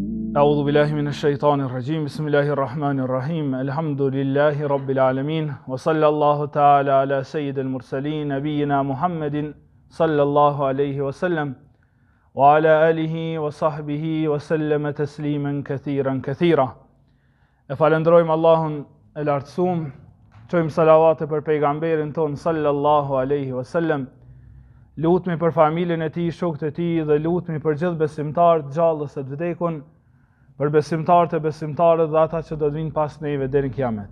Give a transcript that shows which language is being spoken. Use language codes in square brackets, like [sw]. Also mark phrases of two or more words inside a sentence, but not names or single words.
[ar] أعوذ بالله من الشيطان الرجيم بسم الله الرحمن الرحيم الحمد لله رب العالمين وصلى الله تعالى على سيد المرسلين نبينا محمد صلى الله عليه وسلم وعلى آله وصحبه وسلم تسليما كثيرا كثيرا. [sq] E falenderojmë Allahun e lartësuam, çojmë salavate për pejgamberin ton [ar] صلى الله عليه وسلم. [sq] Lutemi për familjen e tij, shokët e tij dhe lutemi për gjithë besimtarët gjallës e të vdekun, për besimtarët e besimtarët dhe ata që do të vinë pas neve deri në kiamet.